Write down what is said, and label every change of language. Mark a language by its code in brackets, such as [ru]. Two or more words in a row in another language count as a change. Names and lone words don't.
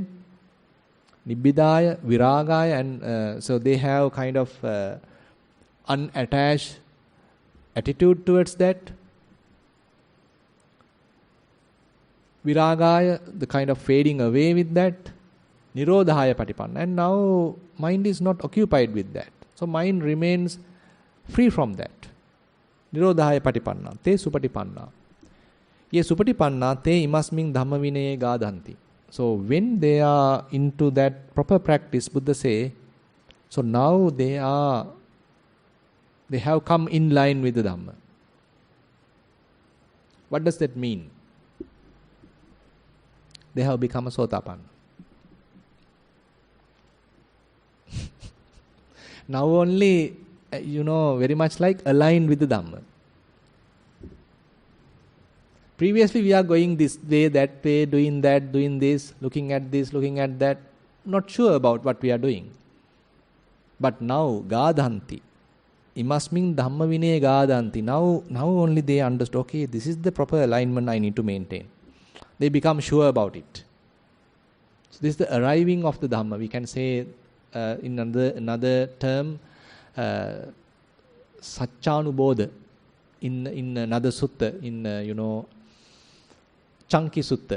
[pi] Nibbidaya, viragaya, [en] and so they have kind of unattached attitude towards that. Viragaya, the kind of fading away with that. [pi] Nirodhaya patipanna. [en] And now mind is not occupied with that. So mind remains free from that. [pi] Nirodhaya patipanna. Te supatipanna. Ye supatipanna te imasming dhamma vinaye gadhanti. [en] So when they are into that proper practice, Buddha say, so now they have come in line with the Dhamma. What does that mean? They have become a Sotapanna. Now only, very much like aligned with the Dhamma. Previously we are going this way, that way, doing that, doing this, looking at that, not sure about what we are doing. But now, [pi] gadhanti, imasming dhamma vinaya gadhanti, [en] now only they understand, okay, this is the proper alignment I need to maintain. They become sure about it. So this is the arriving of the Dhamma. We can say in another term, Satchanubodha, in another sutta, in Chunky Sutta.